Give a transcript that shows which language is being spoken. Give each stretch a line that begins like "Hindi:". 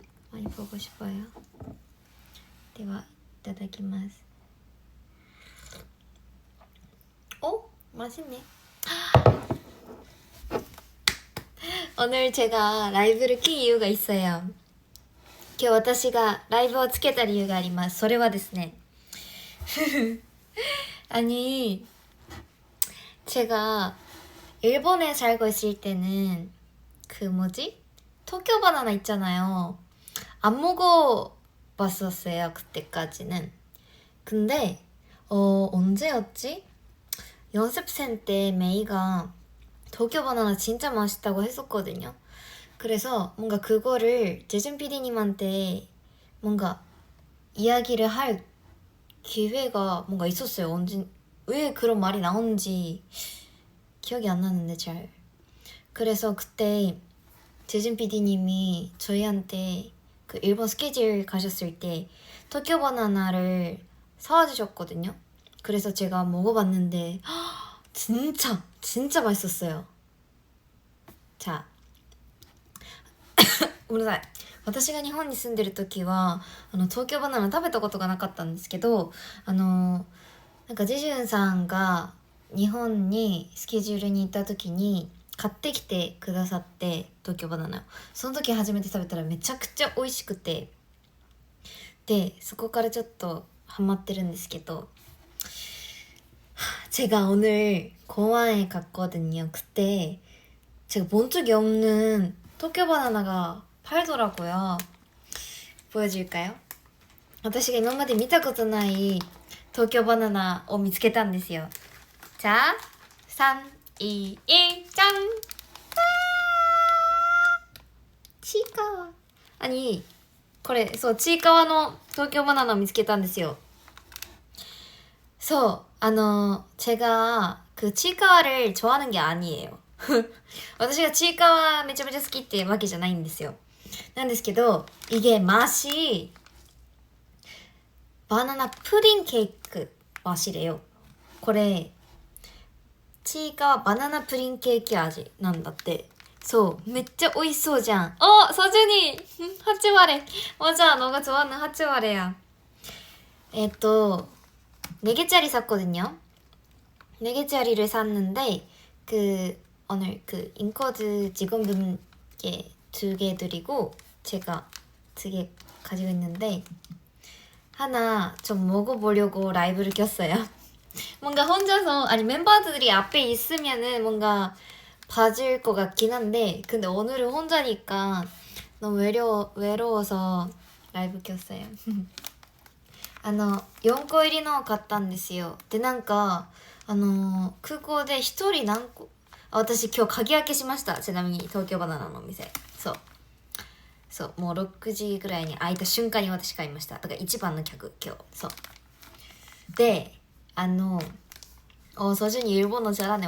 Korean: 많이 보고 싶어요.
Japanese: では、いただきます.
Korean: 맛있네. 오늘 제가 라이브를 킨 이유가 있어요.
Japanese: 今日私がライブをつけた理由があります。それはですね
Korean: 아니 제가 일본에 살고 있을 때는 그 뭐지? 도쿄 바나나 있잖아요. 안 먹어봤었어요, 그때까지는. 근데 언제였지? 연습생 때 메이가 도쿄 바나나 진짜 맛있다고 했었거든요. 그래서 뭔가 그거를 재준 PD님한테 뭔가 이야기를 할 기회가 뭔가 있었어요. 왜 그런 말이 나오는지 기억이 안 나는데 잘. 그래서 그때 재준 PD님이 저희한테 그 일본 스케줄 가셨을 때 도쿄 바나나를 사와 주셨거든요. 그래서 제가 먹어봤는데 진짜 맛있었어요.
Japanese: 자, ごめんなさい。私が日本に住んでる時は東京バナナ食べたことがなかったんですけどなんかジェジュンさんが日本にスケジュールに行った時に買ってきてくださって東京バナナをその時初めて食べたらめちゃくちゃ美味しくてでそこからちょっとハマってるんですけど
Korean: 제가 오늘 공항에 갔거든요. 그때 제가 본 적이 없는 도쿄 바나나가 팔더라고요. 보여줄까요?
Japanese: 私が今まで見たことない東京バナナを見つけたんですよ。
Korean: 자, 3, 2, 1, 짠! 치카와. 아니
Japanese: これそうちいかわの東京バナナを見つけたんですよ。そう
Korean: 제가 그 치과를 좋아하는 게 아니에요.
Japanese: 私がちいかわめちゃめちゃ好きってわけじゃないんですよ。なんですけど
Korean: 이게 맛이 바나나 푸딩 케이크 맛이래요.
Japanese: これちいかわバナナプリンケーキ味なんだって。そうめっちゃ美味しそうじゃん。
Korean: 서준이 하치와레 맞아 너가 좋아하는 하치와레야. 4개짜리 샀거든요. 4개짜리를 샀는데 오늘 인코드 직원분께 2개 드리고 제가 2개 가지고 있는데 하나 좀 먹어보려고 라이브를 켰어요. 뭔가 혼자서 아니 멤버들이 앞에 있으면은 뭔가 봐줄 것 같긴 한데 근데 오늘은 혼자니까 너무 외로워서 라이브 켰어요.
Japanese: 4個入りのを買ったんですよ。でなんか空港で一人何個私今日鍵開けしました。ちなみに東京バナナのお店そうもう6時ぐらいに開いた瞬間に私買いました。だから一番の客今日そうで
Korean: 서준이 일본어 잘하네.